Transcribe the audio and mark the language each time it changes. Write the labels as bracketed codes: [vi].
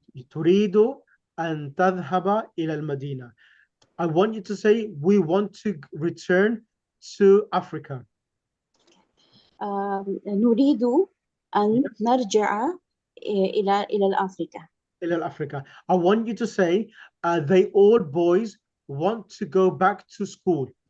[ar] تريد أن تذهب إلى المدينة. [en] I want you to say, we want to return to Africa. [ar] نريد أن نرجع إلى أفريقيا. إلى أفريقيا. [en] I want you to say, they all boys want to go back to school.